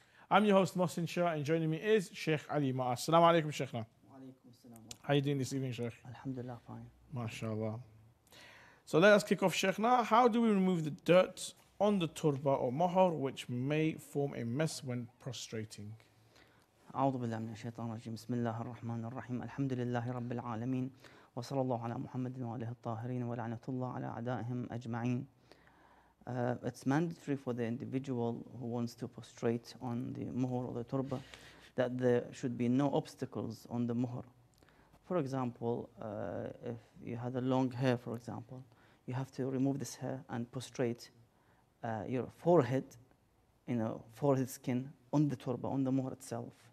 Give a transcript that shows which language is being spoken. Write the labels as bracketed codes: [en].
[en] I'm your host, Mohsin Shia, and joining me is Sheikh Ali Ma'a. Assalamu alaikum, Sheikhna. How are you doing this evening, Sheikh? Alhamdulillah, fine. MashaAllah. So let us kick off, Sheikhna. How do we remove the dirt on the turba or mahar, which may form a mess when prostrating? [ar] أعوذ بالله من الشيطان الرجيم بسم الله الرحمن الرحيم الحمد لله رب العالمين وصلى الله على محمد وآله الطاهرين ولعنة الله على أعدائهم أجمعين. [en] It's mandatory for the individual who wants to prostrate on the muhr or the turba that there should be no obstacles on the muhr. For example, if you had a long hair, for example, you have to remove this hair and prostrate your forehead, forehead skin on the turba, on the muhr itself.